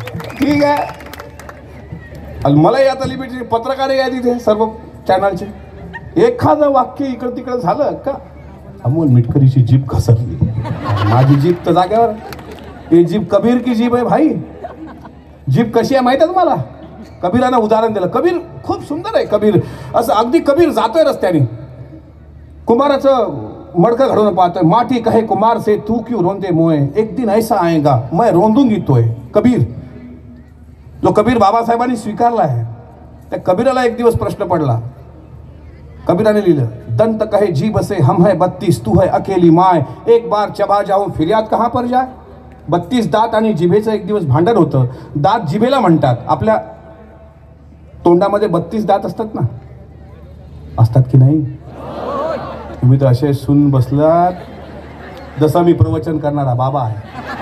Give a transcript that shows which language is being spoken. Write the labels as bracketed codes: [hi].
[mr] ठीक आहे. आणि मला यात लिमिट पत्रकार या तिथे सर्व चॅनलचे एखादं वाक्य इकडं तिकडं झालं का अमोल मिटकरीची जीभ घसरली, माझी जीभ तर जाग्यावर. हे जीभ कबीर की जीभ आहे भाई. जीभ कशी आहे माहिती आहे तुम्हाला? कबीरानं उदाहरण दिलं. कबीर खूप सुंदर आहे. कबीर असं अगदी कबीर जातोय रस्त्याने, कुमाराचं मडकं घडवून पाहतोय. [hi] माटी कहे कुमार से तू क्यों रोंदे मोए, एक दिन ऐसा आएगा मैं रोंदूंगी तोय. [mr] कबीर, जो कबीर बाबासाहेबांनी स्वीकारला आहे, त्या कबीराला एक दिवस प्रश्न पडला. कबीराने लिहिलं, [hi] दंत कहे जीभ से हम है 32 तू है अकेली माय, एक बार चबा जाऊं फिर्याद कहां पर जाय. [mr] 32 दात आणि जिभेचं एक दिवस भांडण होतं. दात जिभेला म्हणतात. आपल्या तोंडामध्ये 32 दात असतात ना, असतात की नाही? तुम्ही तर असे सुन बसलात जसं मी प्रवचन करणारा बाबा आहे.